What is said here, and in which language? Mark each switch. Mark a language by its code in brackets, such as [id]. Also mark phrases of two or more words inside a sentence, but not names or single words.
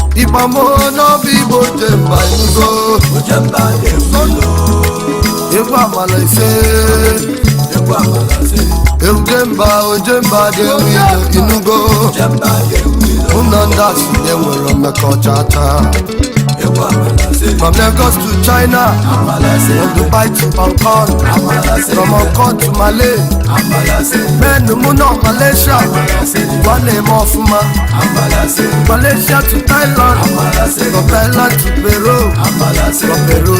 [ig] Igba mo n'obi Igbo jemba inugo. Ojemba dị egwu ilo. Egwu amala ise. Egwu amala ise. Ojemba, ojemba dị egwu ilo inugo. Ojemba dị egwu ilo. Mụ na ndị asị enwere mmekọ cha cha. Egwu amala ise. [en] From Lagos to China. [ig] Amala ise. [en] From Dubai to Hong Kong. [ig] Amala ise. [en] From Hong Kong to Malay. [ig] Amala ise. Men mụ nọ Malaysia. Amala ise. Gwa na-eme ọfụma. Amala ise. [en] Malaysia to Thailand. [ig] Amala ise. [en] From Thailand to Peru. [ig] Amala ise. [en] From Peru